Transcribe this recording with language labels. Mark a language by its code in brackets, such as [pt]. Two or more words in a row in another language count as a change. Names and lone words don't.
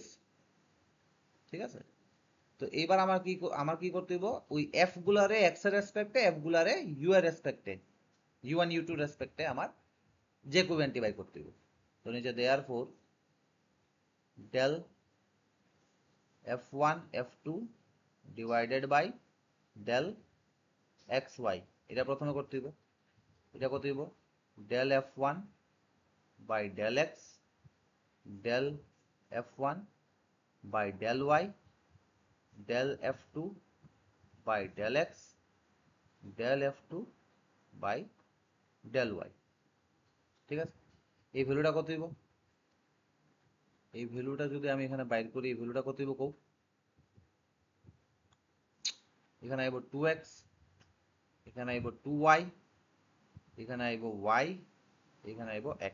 [bn] ঠিক আছে, তো এইবার আমার কি করতে হইব, ওই f গুলারে x এর রেসপেক্টে, f গুলারে u এর রেসপেক্টে, u1 u2 রেসপেক্টে আমার জ্যাকোবিয়ানটি বাই করতে হইব। তো নিচে দেয়ারফর [en] del f1 f2 divided by del xy, [bn] এটা প্রথমে করতে হইব। এটা করতে হইব [en] del f1 by del x del f1 by del y del f2 by del x del f2 by del y। [bn] ঠিক আছে, এই ভ্যালুটা কত হইব, এই ভ্যালুটা যদি আমি এখানে বাইর করি, এই ভ্যালুটা কত হইব কও, এখানে আইব 2x, এখানে আইব 2y, এখানে আইব y, এখানে আইব x।